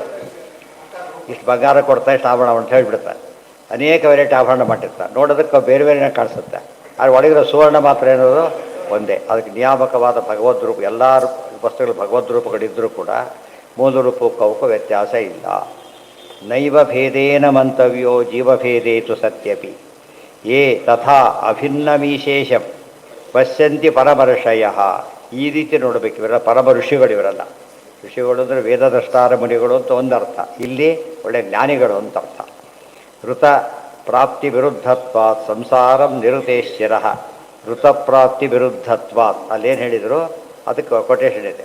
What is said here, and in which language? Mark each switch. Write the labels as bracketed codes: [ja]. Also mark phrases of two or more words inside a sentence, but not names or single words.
[kn] ಇಷ್ಟು ಬಂಗಾರ ಕೊಡ್ತಾ ಇಷ್ಟು ಆಭರಣ ಅಂತ ಹೇಳಿಬಿಡ್ತಾರೆ. ಅನೇಕ ವೆರೈಟಿ ಆಭರಣ ಮಾಡಿರ್ತಾರೆ, ನೋಡೋದಕ್ಕೆ ಬೇರೆ ಬೇರೆನೇ ಕಾಣಿಸುತ್ತೆ. ಆದರೆ ಒಳಗಿರೋ ಸುವರ್ಣ ಮಾತ್ರ ಏನೋದು ಒಂದೇ. ಅದಕ್ಕೆ ನಿಯಾಮಕವಾದ ಭಗವದ್ ರೂಪ, ಎಲ್ಲ ವಸ್ತುಗಳು ಭಗವದ್ ರೂಪಗಳಿದ್ದರೂ ಕೂಡ ಮೂಲ ರೂಪಕ್ಕೂ ಅವಕ್ಕೂ ವ್ಯತ್ಯಾಸ ಇಲ್ಲ. [sa] ನೈವ ಭೇದೇನ ಮಂತವ್ಯೋ ಜೀವಭೇದೇತು ಸತ್ಯಪಿ ಯೇ ತಥಾ ಅಭಿನ್ನಮೀಶೇಷಂ ಪಶ್ಯಂತಿ ಪರಮರ್ಷಯ. [kn] ಈ ರೀತಿ ನೋಡಬೇಕು. ಇವರೆಲ್ಲ ಪರಮ ಋಷಿಗಳು. ಇವರೆಲ್ಲ ಋಷಿಗಳು ಅಂದರೆ ವೇದದ್ರಷ್ಟಾರ ಮುನಿಗಳು ಅಂತ ಒಂದು ಅರ್ಥ, ಇಲ್ಲಿ ಒಳ್ಳೆ ಜ್ಞಾನಿಗಳು ಅಂತ ಅರ್ಥ. [sa] ಋತ ಪ್ರಾಪ್ತಿ ವಿರುದ್ಧತ್ವಾತ್ ಸಂಸಾರಂ ನಿರುತೇಶ್ಚಿರ. ಋತಪ್ರಾಪ್ತಿ ವಿರುದ್ಧತ್ವಾತ್ [kn] ಅಲ್ಲೇನು ಹೇಳಿದರು, ಅದಕ್ಕೆ ಕೊಟೇಶನ್ ಇದೆ.